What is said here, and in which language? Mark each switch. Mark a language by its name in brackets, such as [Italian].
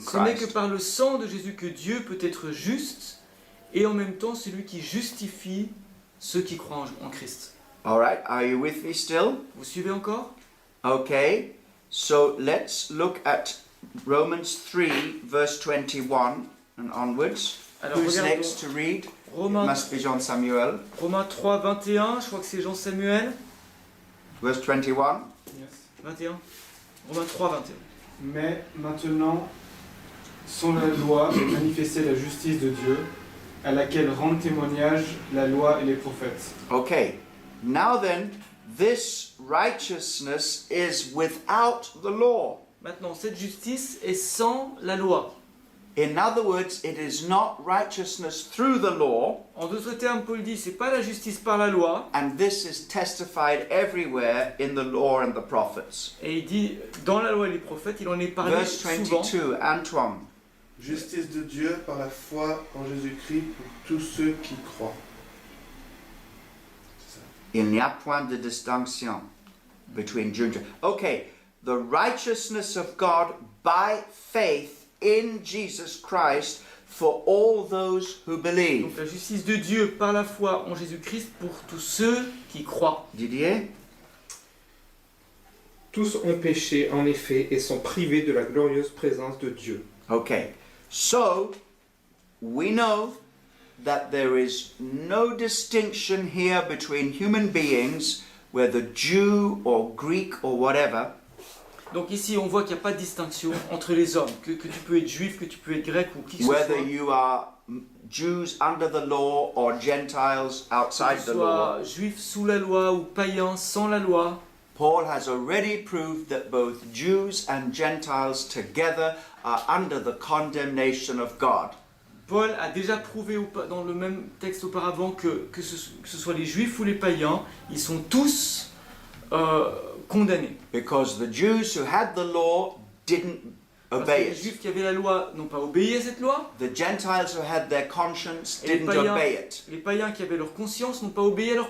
[French] Ce n'est que [English] Christ. [French] par le sang de Jésus que Dieu peut être juste et en même temps celui qui justifie ceux qui croient en Christ. [English] All right, are you with me still? [French] Vous suivez encore? [English] Okay, so let's look at Romans 3, verse 21 and onwards. [French] Alors [English] Who's [French] regardons [English] next to read? [French] Romains, [English] Must be John Samuel. [French] Romains 3, 21, je crois que c'est Jean Samuel. [English] Verse 21. Yes. [French] 21. Romains 3, 21. Mais maintenant, sans la loi est manifestée la justice de Dieu, à laquelle rendent témoignage la loi et les prophètes. [English] Okay, now then, this righteousness is without the law. [French] Maintenant, cette justice est sans la loi. [English] In other words, it is not righteousness through the law, [French] En d'autres termes, Paul dit, c'est pas la justice par la loi. [English] and this is testified everywhere in the law and the prophets. [French] Et il dit, dans la loi et les prophètes, il en est parlé [English] Verse [French] souvent. [English] 22, Antoine. [French] Justice de Dieu par la foi en Jésus-Christ pour tous ceux qui croient. C'est ça. Il n'y a point de distinction [English] between Jew and Gentile. Okay, the righteousness of God by faith in Jesus Christ for all those who [French] Donc [English] believe. [French] la justice de Dieu par la foi en Jésus-Christ pour tous ceux qui croient. Didier? Tous ont péché en effet et sont privés de la glorieuse présence de Dieu. [English] Okay, so we know that there is no distinction here between human beings, whether Jew or Greek or whatever, [French] Donc ici, on voit qu'il n'y a pas de distinction entre les hommes, que tu peux être juif, que tu peux être grec ou qui que ce [English] whether [French] soit. [English] you are Jews under the law or Gentiles outside [French] Que tu [English] the law. [French] sois juif sous la loi ou païen sans la loi. [English] Paul has already proved that both Jews and Gentiles together are under the condemnation of God. [French] Paul a déjà prouvé dans le même texte auparavant que ce soit les juifs ou les païens, ils sont tous condamnés. [English] Because the Jews who had the law didn't [French] Parce que [English] obey [French] les [English] it. [French] juifs qui avaient la loi n'ont pas obéi à cette loi. [English] The Gentiles who had their conscience [French] Et les [English] didn't [French] païens, [English] obey it. [French] les païens qui avaient leur conscience n'ont pas obéi à leur